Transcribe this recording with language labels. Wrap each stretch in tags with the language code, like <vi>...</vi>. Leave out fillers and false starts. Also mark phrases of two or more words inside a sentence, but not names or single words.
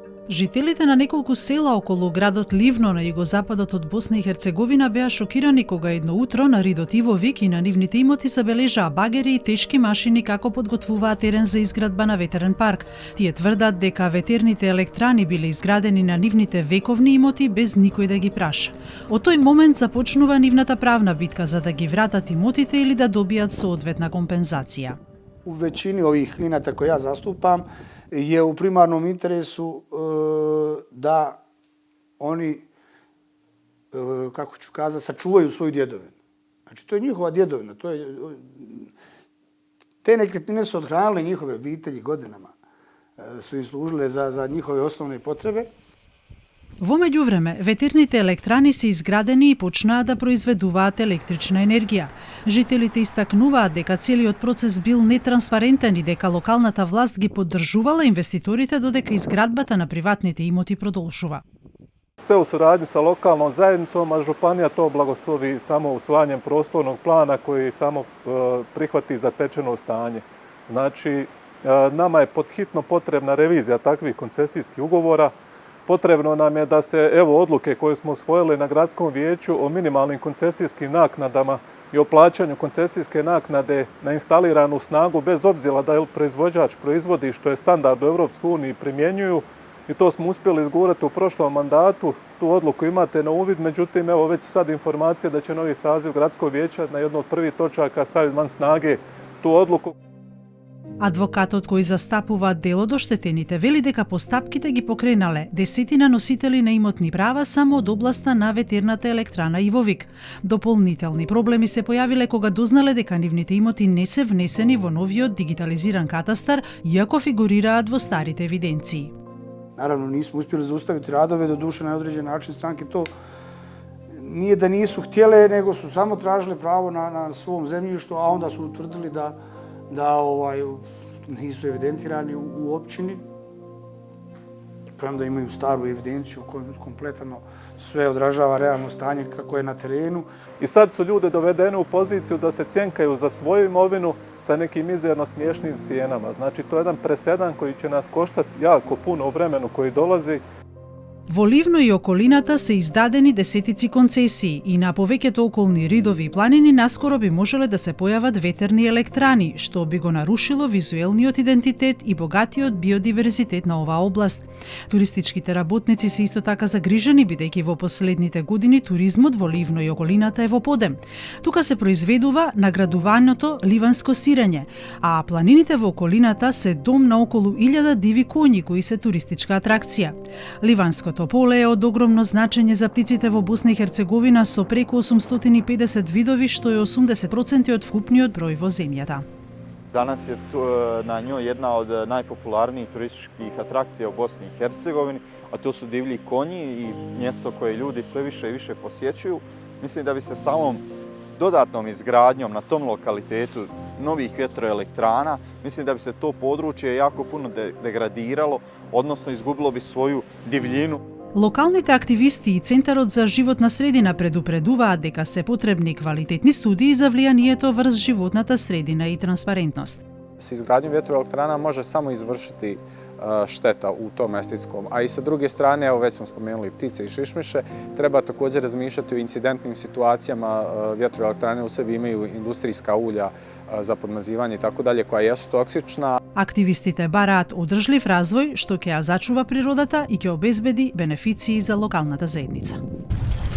<mk>Жителите на неколку села околу градот Ливно на југозападот од Босна и Херцеговина беа шокирани кога едно утро на Ридот Ивовик и на нивните имоти забележаа багери и тешки машини како подготвуваат терен за изградба на ветерен парк. Тие тврдат дека ветерните електрани биле изградени на нивните вековни имоти без никој да ги праша. Од тој момент започнува нивната правна битка за да ги вратат имотите или да добијат соодветна компензација.</mk> <hr>U većini ovih klijenata koje ja zastupam je u primarnom interesu da oni, kako ću kazati, sačuvaju svoju djedovinu. Znači, to je njihova djedovina. Te nekretnine su othranile njihove obitelji godinama. Su im služile za njihove osnovne potrebe.</hr> <mk>Во меѓувреме, ветерните електрани се изградени и почнаа да произведуваат електрична енергија. Жителите истакнуваат дека целиот процес бил нетранспарентен и дека локалната власт ги поддржувала инвеститорите додека изградбата на приватните имоти продолжува.</mk> <hr>Sve u suradnji sa lokalnom zajednicom, a županija to blagoslovi samo usvajanjem prostornog plana koji samo prihvati zatečeno stanje. Znači, nama je podhitno potrebna revizija takvih koncesijskih ugovora. Potrebno nam je da se odluke koje smo usvojili na gradskom vijeću o minimalnim koncesijskim naknadama i o plaćanju koncesijske naknade na instaliranu snagu bez obzira da je proizvođač proizvodi što je standard u Europskoj uniji primjenjuju. I to smo uspjeli izgurati u prošlom mandatu. Tu odluku imate na uvid, međutim već su sad informacije da će novi saziv gradskog vijeća na jednu od prvih točaka staviti van snage tu odluku.</hr> <mk>Адвокатот кој застапува дел од оштетените вели дека постапките ги покренале десетина носители на имотни права само од областа на ветерната електрана Ивовик. Дополнителни проблеми се појавиле кога дознале дека нивните имоти не се внесени во новиот дигитализиран катастар, иако фигурираат во старите евиденции.</mk> <hr>Naravno, nismo uspjeli zaustaviti radove, do duše na određen način stranke to nije da nisu htjele, nego su samo tražile pravo na svom zemljištu, a onda su utvrdili da nisu evidentirani u općini, premda imaju staru evidenciju koju kompletno sve odražava realno stanje kako je na terenu. I sad su ljude dovedeni u poziciju da se cjenkaju za svoju imovinu sa nekim mizerno smiješnim cijenama. Znači, to je jedan presedan koji će nas koštati jako puno u vremenu koji dolazi.</hr> <mk>Во Ливно и околината се издадени десетици концесии и на повеќето околни ридови и планини наскоро би можеле да се појават ветерни електрани, што би го нарушило визуелниот идентитет и богатиот биодиверзитет на оваа област. Туристичките работници се исто така загрижени, бидејќи во последните години туризмот во Ливно и околината е во подем. Тука се произведува наградуваното ливанско сирење, а планините во околината се дом на околу 1000 диви коњи кои се туристичка атракција. Ливанското поле е од огромно значење за птиците во Босна и Херцеговина со преку 850 видови, што е 80% од вкупниот број во земјата.</mk> <hr>Danas je na njoj jedna od najpopularnijih turističkih atrakcija u Bosni i Hercegovini, a to su divlji konji i mjesto koje ljudi sve više i više posjećuju. Mislim da bi se samom dodatnom izgradnjom na tom lokalitetu novih vjetroelektrana, mislim da bi se to područje jako puno degradiralo, odnosno izgubilo bi svoju divljinu.</hr> <mk>Локалните активисти и Центарот за животна средина предупредуваат дека се потребни квалитетни студии за влијанието врз животната средина и транспарентност.</mk> <hr>S izgradnjom vjetroelektrana može samo izvršiti šteta u tom estetskom. A i sa druge strane, evo već smo spomenuli ptice i šišmiše, treba također razmišljati o incidentnim situacijama. Vjetroelektrane u sebi imaju industrijska ulja za podmazivanje i tako dalje, koja jesu toksična.</hr> <mk>Активистите бараат одржлив развој што ќе ја зачува природата и ќе обезбеди бенефиции за локалната заедница.</mk>